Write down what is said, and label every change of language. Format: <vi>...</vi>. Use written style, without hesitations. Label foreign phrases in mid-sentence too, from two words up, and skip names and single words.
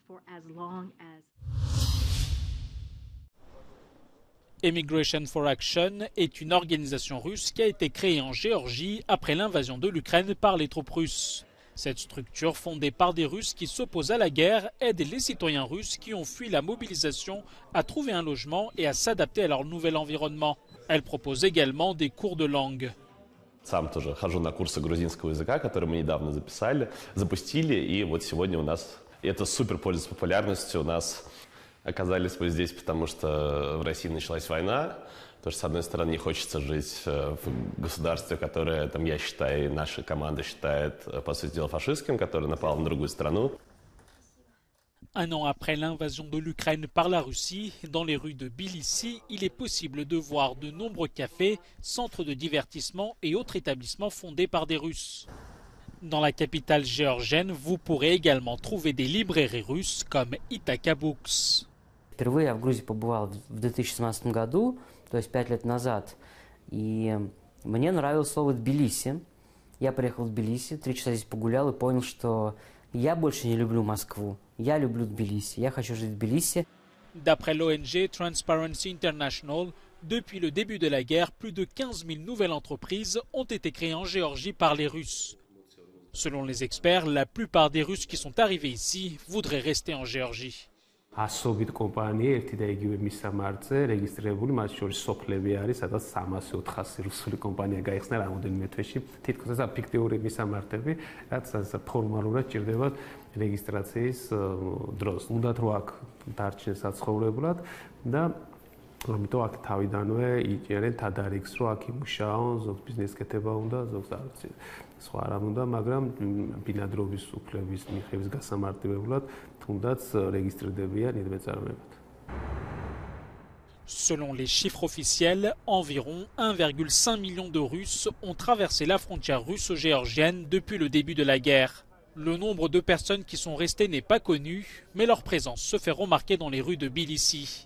<fr>Immigration for Action est une organisation russe qui a été créée en Géorgie après l'invasion de l'Ukraine par les troupes russes. Cette structure, fondée par des Russes qui s'opposent à la guerre, aide les citoyens russes qui ont fui la mobilisation à trouver un logement et à s'adapter à leur nouvel environnement. Elle propose également des cours de langue.</fr> <ru>Сам тоже хожу на курсы грузинского языка, которые мы недавно запустили, и вот сегодня у нас это супер пользуется популярностью. У нас оказались мы здесь, потому что в России началась война. Потому что, с одной стороны, не хочется жить в государстве, которое, там, я считаю, и наша команда считает, по сути дела, фашистским, которое напало на другую страну.</ru> <fr>Un an après l'invasion de l'Ukraine par la Russie, dans les rues de Tbilissi, il est possible de voir de nombreux cafés, centres de divertissement et autres établissements fondés par des Russes. Dans la capitale géorgienne, vous pourrez également trouver des librairies russes comme Ithaca Books.</fr> <ru>Впервые я в Грузии побывал в 2017 году, то есть 5 лет назад. И мне нравилось слово «Тбилиси». Я приехал в Тбилиси, 3 часа здесь погулял и понял, что я больше не люблю Москву. Я люблю Тбилиси. Я хочу жить в Тбилиси.</ru> <fr>D'après l'ONG Transparency International, depuis le début de la guerre, plus de 15 000 nouvelles entreprises ont été créées en Géorgie par les Russes. Selon les experts, la plupart des Russes qui sont arrivés ici voudraient rester en Géorgie.</fr> <ka>ასობით კომპანია ერთი და იგივე მისამართზე რეგისტრირებული, მათ შორის სოფლები არის, სადაც 300-400 რუსული კომპანია გაიხსნა რამოდენიმე თვეში. თითქოს ეს ფიქტიური მისამართები, რაც ფორმალურად ჭირდებათ რეგისტრაციის დროს. უნდათ რომ აქ დარჩნენ საცხოვრებლად და ამიტომ აქ თავიდანვე იჭერენ თადარიგს, რომ აქ იმუშაონ, ზოგს ბიზნეს კეთება უნდა, ზოგს არც სხვა რამ უნდა, მაგრამ ბინადრობის უფლების მიღების გასამარტივებლად თუნდაც რეგისტრირდებიან იდმეწარმეებად.</ka> <fr>Selon les chiffres officiels, environ 1,5 million de Russes ont traversé la frontière russo-géorgienne depuis le début de la guerre. Le nombre de personnes qui sont restées n'est pas connu, mais leur présence se fait remarquer dans les rues de Tbilissi.</fr>